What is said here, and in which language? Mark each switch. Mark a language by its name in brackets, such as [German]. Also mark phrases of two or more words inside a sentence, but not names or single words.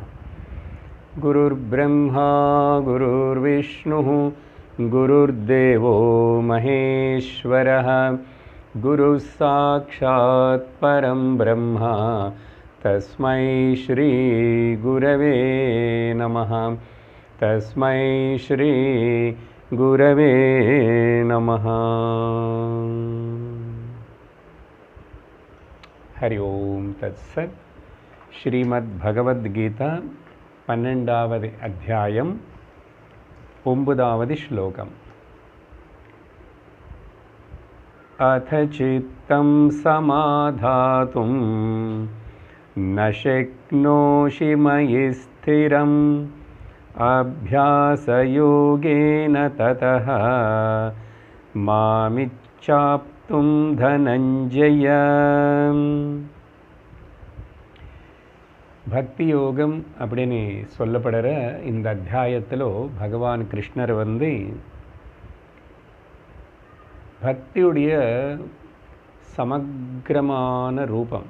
[Sanskrit] गुरुर्ब्रह्मा गुरुर्विष्णुः गुरुर्देवो महेश्वरः गुरुः साक्षात् परं ब्रह्म तस्मै श्री गुरवे नमः। तस्मै श्री गुरवे नमः। हरि ओम तत्सत्। [Tamil] श्रीमद्भगवद्गीता 12வது அத்தியாயம் 9வது श्लोकम्। [Sanskrit] अथ चित्तं समाधातुं न शक्नोषि मयि स्थिरम् अभ्यासयोगेन ततः मामिच्छाप्तुं धनंजय। [Tamil] பக்தி யோகம் அப்படின்னு சொல்லப்படுற இந்த அத்தியாயத்தில் பகவான் கிருஷ்ணர் பக்தியுடைய சமக்கிரமான ரூபம்.